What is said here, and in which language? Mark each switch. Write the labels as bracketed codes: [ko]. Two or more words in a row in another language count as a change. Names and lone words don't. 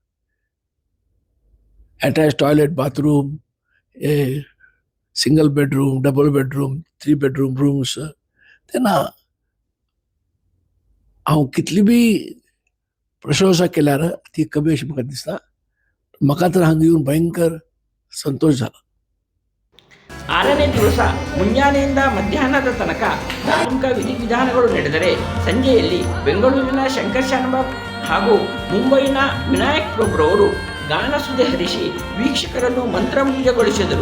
[en] attach toilet bathroom single bedroom double bedroom 3 bedroom rooms [kok] तेन्ना हांव कितली बी प्रशंसा केल्यार ती कमी अशी म्हाका दिसता म्हाका तर हांगा येवन भयंकर ಸಂತೋಷ झाला [kn] 6ನೇ ದಿವಸ ಮುಂಜಾನೆಯಿಂದ ಮಧ್ಯಾಹ್ನದ ತನಕ ಧಾರ್ಮಿಕ ವಿಧಿವಿಧಾನಗಳು ನಡೆದರೆ ಸಂಜೆಯಲ್ಲಿ ಬೆಂಗಳೂರಿನ ಶಂಕರ್ಶಾನಬ ಹಾಗೂ ಮುಂಬೈನ ವಿನಾಯಕ್ ಪ್ರಭುರವರು ಗಾನಸುದೆ ಹರಿಸಿ ವೀಕ್ಷಕರನ್ನು ಮಂತ್ರಮುಗ್ಧಗೊಳಿಸಿದರು.